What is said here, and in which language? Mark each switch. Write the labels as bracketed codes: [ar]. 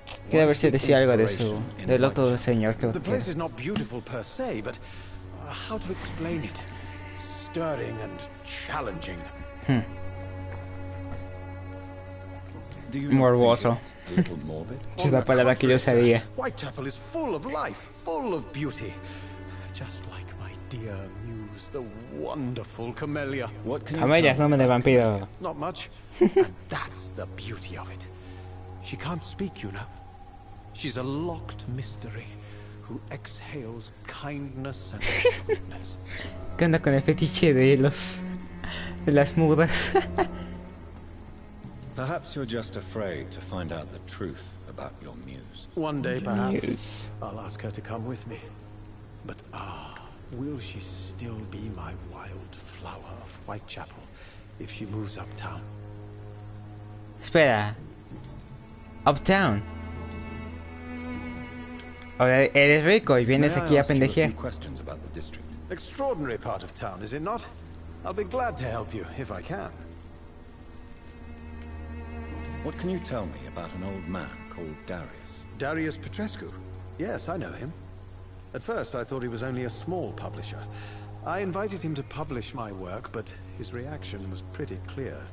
[es] Quiero ver si decía algo de su del otro señor que [en] The place is not beautiful per se, but how to explain it? Stirring and challenging. [es] Morboso. Es la palabra que yo sabía. [en] Whitechapel is full of life, full of beauty. Just like my dear muse, the wonderful Camellia. [es] Camellia es nombre de vampiro. [en] Not much. And that's the beauty of it. She can't speak, you know. She's a locked mystery who exhales kindness and sweetness. [es] ¿Qué onda con el fetiche de las mudas? [en] Perhaps you're just afraid to find out the truth about your muse. One day, perhaps, I'll ask her to come with me. But will she still be my wild flower of Whitechapel if she moves uptown? [es] Espera. Uptown. Ahora eres rico y vienes aquí a pendejear. [en] Extraordinary part of town, is it not? I'll be glad to help you if I can. What can you tell me about an old man called Darius? Darius Petrescu? Yes, I know him. At first, I thought he was only a small publisher. I invited him to publish my work, but his reaction was pretty clear.